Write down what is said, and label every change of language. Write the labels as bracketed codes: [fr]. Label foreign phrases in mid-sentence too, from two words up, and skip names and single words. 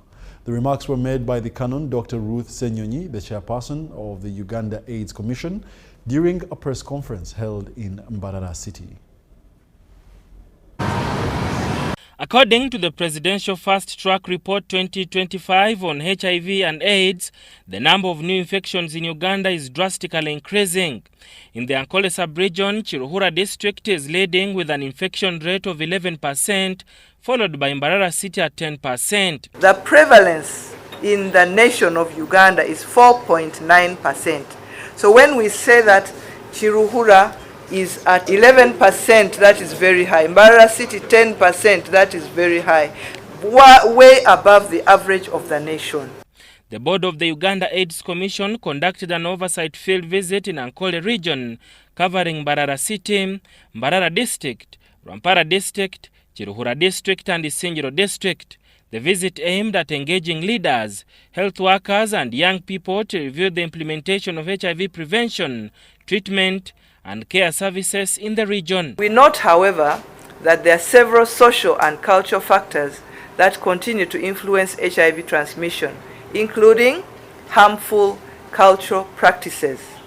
[en] The remarks were made by the Canon Dr. Ruth Senyonyi, the chairperson of the Uganda AIDS Commission, during a press conference held in Mbarara City. According to the Presidential Fast Track Report 2025 on HIV and AIDS, the number of new infections in Uganda is drastically increasing. In the Ankole sub-region, Chiruhura district is leading with an infection rate of 11%, followed by Mbarara City at 10%. The prevalence in the nation of Uganda is 4.9%. So when we say that Chiruhura is at 11%, that is very high. Mbarara City 10%, that is very high. Way above the average of the nation. The board of the Uganda AIDS Commission conducted an oversight field visit in Ankole region, covering Mbarara City, Mbarara District, Rwampara District, Chiruhura District, and Isingiro District. The visit aimed at engaging leaders, health workers, and young people to review the implementation of HIV prevention, treatment, and care services in the region. We note, however, that there are several social and cultural factors that continue to influence HIV transmission, including harmful cultural practices.